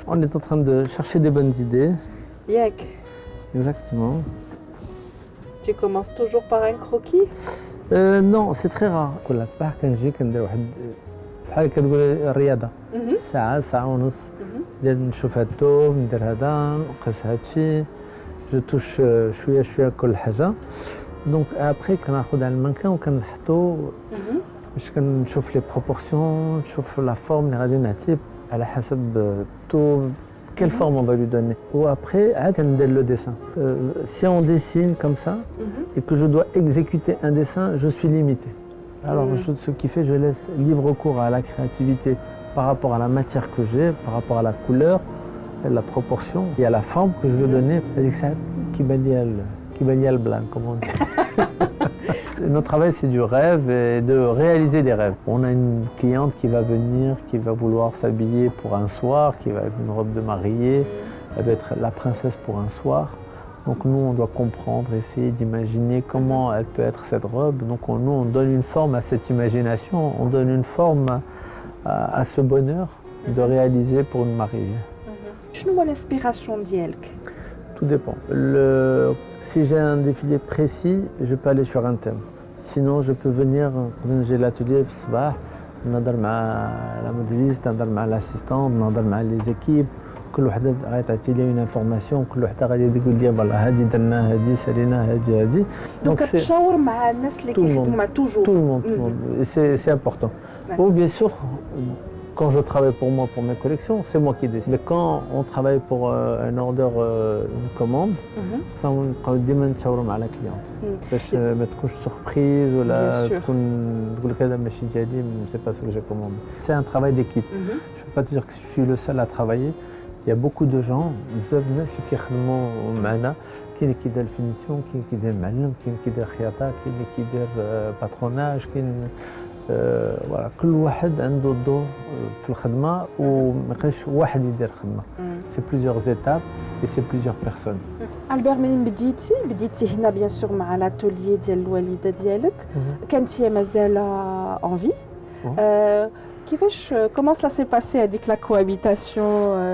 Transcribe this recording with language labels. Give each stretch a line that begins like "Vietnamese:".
French: On est en train de chercher des bonnes idées.
Arabic: ياك
French: Exactement. Tu commences toujours par un croquis? Non, c'est très rare.
Arabic: كل صباح كنجي كندير واحد بحال كتقول الرياضة. ساعة ساعة ونص. ديال نشوف هاد الثوب ندير هذا نقيس هادشي. جو توش شوية شوية كل حاجة. دونك ابخي كناخذ على المانكان وكنحطو باش كنشوف لي بروبورسيون نشوف لا فورم اللي غادي نعطيه على حسب الثوب.
French: Quelle forme on va lui donner? Ou après, le dessin. Si on dessine comme ça et que je dois exécuter un dessin, je suis limité. Alors, ce qui fait, je laisse libre cours à la créativité par rapport à la matière que j'ai, par rapport à la couleur, à la proportion et à la forme que je veux donner. C'est ça qui baigne le blanc, comme on dit. Notre travail, c'est du rêve et de réaliser des rêves. On a une cliente qui va venir, qui va vouloir s'habiller pour un soir, qui va être une robe de mariée, elle va être la princesse pour un soir. Donc nous, on doit comprendre, essayer d'imaginer comment elle peut être cette robe. Donc nous, on donne une forme à cette imagination, on donne une forme à ce bonheur de réaliser pour une mariée.
Arabic: شنو هو l'inspiration ديالك؟
French: Tout dépend. Si j'ai un défilé précis, je peux aller sur un thème. Sinon, je peux venir, j'ai l'atelier
Arabic: في الصباح نهضر مع
French: la modéliste,
Arabic: نهضر مع
French: l'assistante, نهضر مع les équipes.
Arabic: كل وحده غتعطي لي
French: une information,
Arabic: كل وحده غادي تقول لي فوالا هذه درنا هذه سالينا هذه. دونك كتشاور مع الناس اللي كيخدموا مع توجور.
French: Tout le monde. C'est important. Bon, bien sûr. Quand je travaille pour moi, pour mes collections, c'est moi qui décide. Mais quand on travaille pour un order, une commande, ça on
Arabic: ديما نتشاوروا مع
French: la cliente.
Arabic: باش ما تكونش surprise ولا تقول لك هذا ماشي ديالي,
French: c'est pas ce que j'ai commandé. C'est un travail d'équipe. Je peux pas te dire que je suis le seul à travailler. Il y a beaucoup de gens,
Arabic: بزاف الناس اللي كيخدموا معنا. كاين اللي كيدير الفينيسيون, كاين اللي كيدير معلم, كاين اللي كيدير خياطة, كاين اللي كيدير باتروناج, كاين voilà, كل واحد عنده دور في الخدمة وما يبقاش واحد يدير الخدمة.
French: C'est plusieurs étapes et c'est plusieurs personnes.
Arabic: ألبير منين بديتي هنا بيان سور مع الاتوليي ديال الوالدة ديالك. كانت هي مازال
French: en vie.
Arabic: كيفاش
French: comment ça s'est passé
Arabic: هذيك
French: la cohabitation?